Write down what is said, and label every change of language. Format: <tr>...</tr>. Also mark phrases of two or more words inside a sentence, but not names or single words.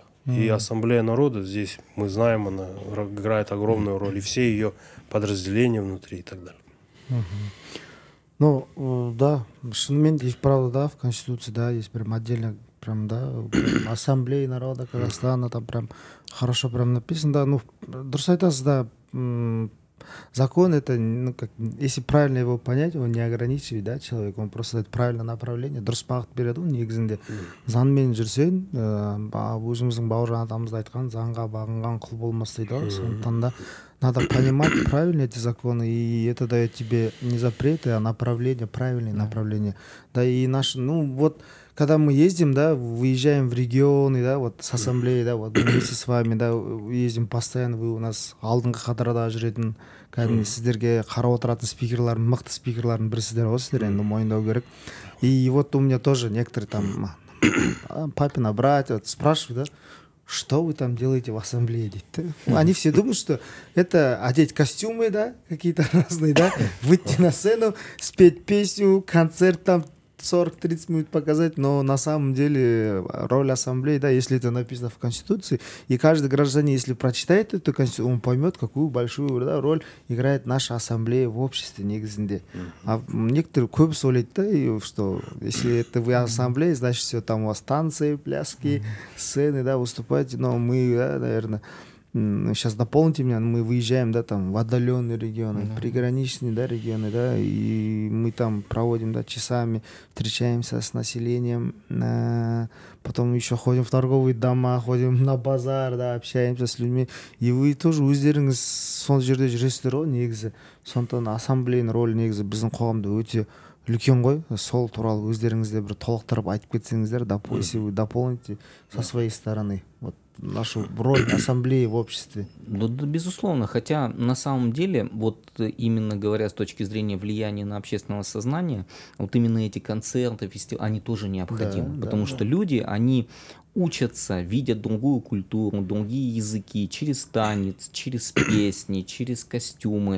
<ru>И Ассамблея народа здесь, мы знаем, она играет огромную роль, и все ее подразделения внутри и так далее. Ну, да, шынымен и вправду, да, в Конституции, да, есть прям отдельно, прям, да, прям Ассамблея народа Казахстана, там прям хорошо прям написано, да, ну,</ru> <kk>дұрыс айтасыз, да,</kk> <ru>закон это, ну, как, если правильно его понять, его не ограничивает, да, человек, он просто дает правильное направление,</ru> <kk>дұрыс бағыт береді ғой негізінде. Заңмен жүрсең, өзіміздің бауыржан атамыз айтқан, заңға бағынған құл болмас дейді ғой, сондықтан да</kk> <ru>надо понимать правильно эти законы, и это дает тебе не запреты, а направление, правильное направление. Да, и наши, ну, вот, когда мы ездим, да, выезжаем в регионы, да, вот с ассамблеей, да, вот вместе с вами, да, ездим постоянно, вы у нас</ru> <kk>алдыңғы қатарда жүретін, кәдімгі сіздерге қарап отыратын спикерлар, мықты спикерлардың бірісіздер ғой сіздер, енді мойындау керек.</kk> <ru>И вот у меня тоже некоторые там папина братья вот, спрашивают, да, что вы там делаете в ассамблее? Они все думают, что это одеть костюмы, да, какие-то разные, да, выйти на сцену, спеть песню, концерт там 40-30 минут показать, но на самом деле роль ассамблеи, да, если это написано в Конституции, и каждый гражданин, если прочитает эту Конституцию, он поймет, какую большую, да, роль играет наша ассамблея в обществе негізінде. А некоторые</ru> <kk>көбісі ойлайды, да,</kk> <ru>и что если это вы ассамблея, значит все там у вас танцы, пляски, сцены, да, выступаете, но мы, да, наверное, сейчас дополните меня, мы выезжаем, да, там в отдаленные регионы, приграничные, да, регионы, да, и мы там проводим, да, часами, встречаемся с населением, потом еще ходим в торговые дома, ходим на базар, да, общаемся с людьми, и вы тоже</ru> <kk>өздеріңіз сол жерде жүресіздер ғой негізі. Сондықтан ассамблеяның рөлі негізі біздің қоғамда өте үлкен ғой. Сол туралы өздеріңізде бір толықтырып айтып кетсеңіздер,</kk> <ru>если вы дополните со своей стороны. Вот нашу роль ассамблеи в обществе. Да, безусловно, хотя на самом деле, вот именно говоря с точки зрения влияния на общественное сознание, вот именно эти концерты, фестивали, они тоже необходимы, Да, потому что люди, они учатся, видят другую культуру, другие языки через танец, через песни, через костюмы.</ru>